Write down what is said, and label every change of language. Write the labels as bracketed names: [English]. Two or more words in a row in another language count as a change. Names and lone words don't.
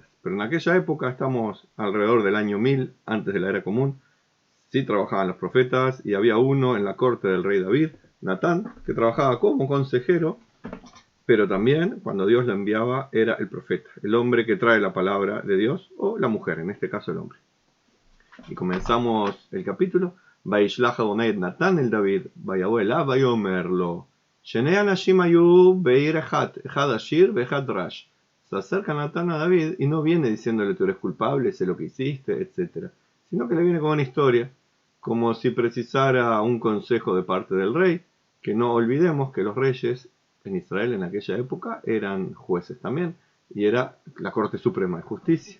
[Spanish] Pero en aquella época, estamos alrededor del año 1000 antes de la era común, sí trabajaban los profetas y había uno en la corte del rey David, Natán, que trabajaba como consejero, pero también cuando Dios lo enviaba era el profeta, el hombre que trae la palabra de Dios, o la mujer, en este caso el hombre. Y comenzamos el capítulo. [Hebrew] וישלח אדני את נתן אל דוד, ויבא אליו ויאמר לו, שני אנשים היו בעיר אחת עשיר ואחד ראש. [Spanish] Se acerca Natán a David y no viene diciéndole tú eres culpable, sé lo que hiciste, etc. Sino que le viene con una historia, como si precisara un consejo de parte del rey, que no olvidemos que los reyes en Israel en aquella época eran jueces también, y era la Corte Suprema de Justicia.